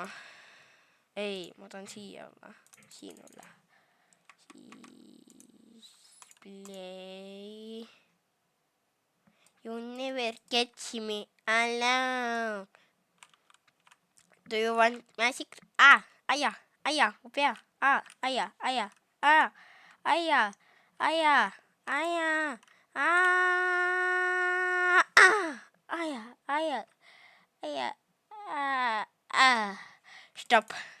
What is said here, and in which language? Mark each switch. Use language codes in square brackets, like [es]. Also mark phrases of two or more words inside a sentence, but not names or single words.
[et] Ei, ma tahan siia olla. Siin olla. Siis play. [en] You never catch me alone. Do you want magic? [et] Aia, mu pea. Aia. Stop.